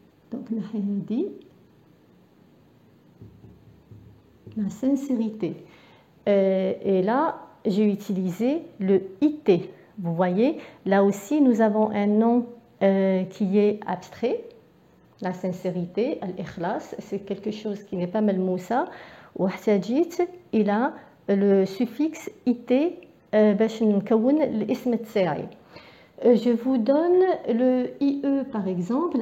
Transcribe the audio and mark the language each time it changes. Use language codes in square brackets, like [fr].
[fr] Donc la sincérité. Et là, j'ai utilisé le IT. Vous voyez, là aussi, nous avons un nom qui est abstrait. La sincérité, [ar] al-ikhlas, [fr] c'est quelque chose qui n'est pas [ar] malmoussa. واحتاجيت إلى [fr] le suffixe IT [ar] باش نكون الاسم تاعي. [fr] Je vous donne le IE par exemple.